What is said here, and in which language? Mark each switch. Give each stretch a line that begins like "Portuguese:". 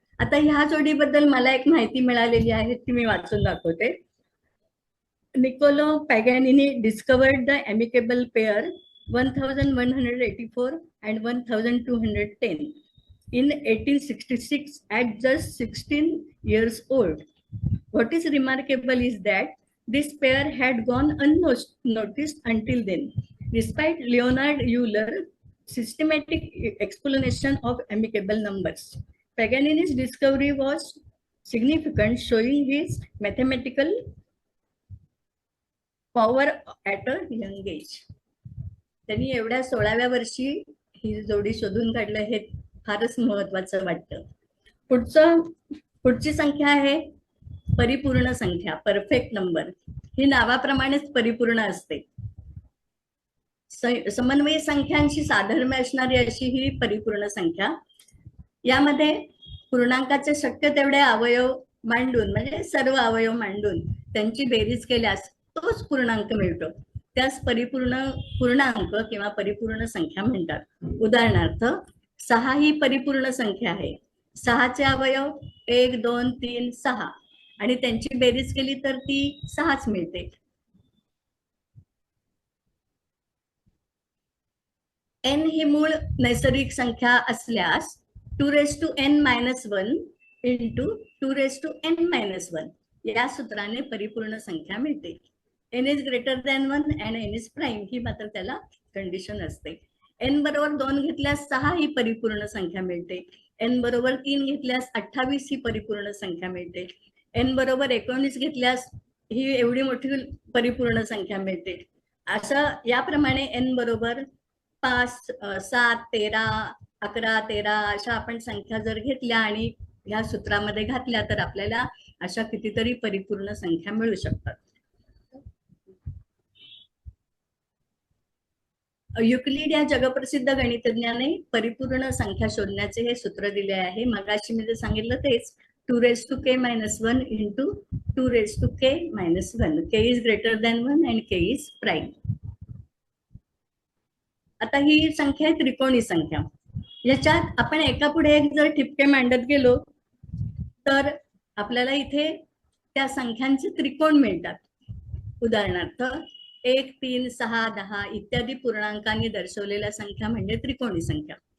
Marathi: आता ह्या जोडीबद्दल मला एक माहिती मिळालेली आहे, ती मी वाचून दाखवते.
English: Niccolo Paganini discovered the amicable pair 1184 and 1210 in 1866 at just 16 years old. What is remarkable is that this pair had gone unnoticed until then, despite Leonhard Euler's systematic explanation of amiable numbers. Paganini's discovery was significant, showing his mathematical power at a young age.
Marathi: त्यांनी एवढ्या 16व्या वर्षी ही जोडी शोधून काढलं, हे फारच महत्वाचं वाटतं. पुढची संख्या आहे परिपूर्ण संख्या, परफेक्ट नंबर. ही नावाप्रमाणेच परिपूर्ण असते. समन्वयी संख्यांशी साधर्म्य असणारी अशी ही परिपूर्ण संख्या. यामध्ये पूर्णांकाचे शक्य तेवढे अवयव मांडून, म्हणजे सर्व अवयव मांडून त्यांची बेरीज केल्यास तोच पूर्णांक मिळतो. त्यास पूर्णांक किंवा परिपूर्ण संख्या म्हणतात. उदाहरणार्थ 6 ही परिपूर्ण संख्या आहे. 6चे अवयव 1, 2, 3, 6 आणि त्यांची बेरीज केली तर ती 6च मिळते. n ही मूळ नैसर्गिक संख्या असल्यास 2n-1 into 2n-1 या सूत्राने परिपूर्ण संख्या मिळते.
English: n is greater than 1 and n is prime
Marathi: ही मात्र त्याला कंडिशन असते. n बरोबर 2 घेतल्यास 6 ही परिपूर्ण संख्या मिळते. n बरोबर 3 घेतल्यास 28 ही परिपूर्ण संख्या मिळते. n बरोबर 19 घेतल्यास ही एवढी मोठी परिपूर्ण संख्या मिळते. असं याप्रमाणे n बरोबर 5, 7, 13, 11, 13 अशा आपण संख्या जर घेतल्या आणि या सूत्रामध्ये घातल्या तर आपल्याला अशा कितीतरी परिपूर्ण संख्या मिळू शकतात. युक्लिड या जगप्रसिद्ध गणितज्ञाने परिपूर्ण संख्या शोधण्याचे हे सूत्र दिले आहे. मगाशी मी जे सांगितलं तेच 2⁻k-1 into 2⁻k-1.
English: k is greater than 1 and k is prime.
Marathi: आता ही संख्या आहे त्रिकोणी संख्या. याच्यात आपण एका पुढे एक जर ठिपके मांडत गेलो तर आपल्याला इथे त्या संख्यांचे त्रिकोण मिळतात. उदाहरणार्थ 1, 3, 6, 10 इत्यादी पूर्णांकांनी दर्शवलेल्या संख्या म्हणजे त्रिकोणी संख्या.